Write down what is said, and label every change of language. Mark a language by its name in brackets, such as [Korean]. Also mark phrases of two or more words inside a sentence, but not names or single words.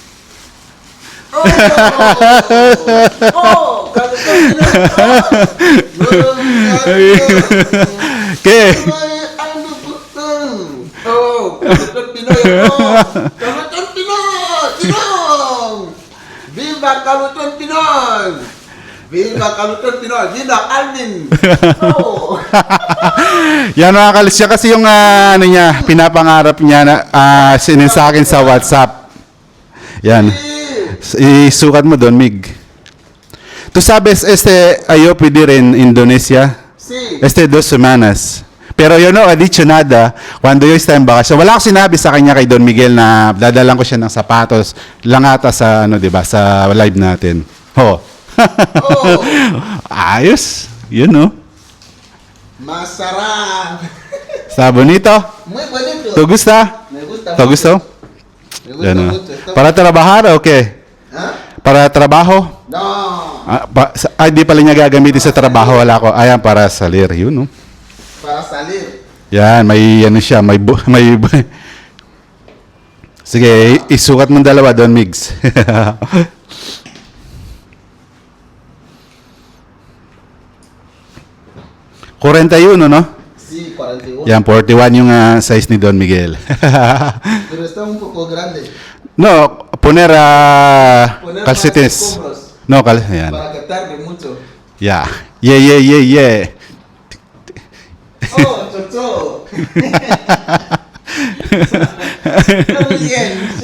[Spanish] Oh, ¿Qué? [Filipino] Oh, Carlton Pinoy ako! Carlton Pinoy! Tinong! [Spanish] Viva Carlton Pinoy! Viva Carlton Pinoy! Viva Alvin! Oh! [Filipino] Yan mga kalis, siya kasi yung ano niya, pinapangarap niya na sinin sa akin sa WhatsApp. Yan. Isukat mo doon, Mig. [Spanish] Tú sabes, [Filipino] yo pwede rin Indonesia. [Spanish] Sí. 2 semanas. Pero yo no he dicho nada cuando yo estaba en vacation. [Filipino] Wala akong sinabi sa kanya kay Don Miguel na dadalan ko siya ng sapatos lang ata sa ano, 'di ba, sa live natin. Oh. Oh. Ayos. Yun no. Masarap! [Spanish] Está bonito. Muy bonito. ¿Te gusta? Me gusta ¿Te mucho. gustó? Me gusta [Filipino] Yan, no? [Spanish] mucho. Está- Para trabajar o qué? ¿Ah? Para trabaho? No, [Filipino] Di pala niya gagamitin sa trabaho. Wala ko. Ayan, [Spanish] para salir. Yun, no? para salir. [Filipino] Yan, may ano siya, Sige, isukat mong dalawa doon, Migs. 41, no? [Spanish] Sí, 41. [Filipino] Yan, 41 yung size ni Don Miguel. [Spanish] Pero está un poco grande. No, poner Poner calcetines. más escombros [Filipino] No, yan. [Spanish] para que tarde mucho. [English] Yeah. Yeah. [Spanish] Oh, Chocho. Está muy bien, sí.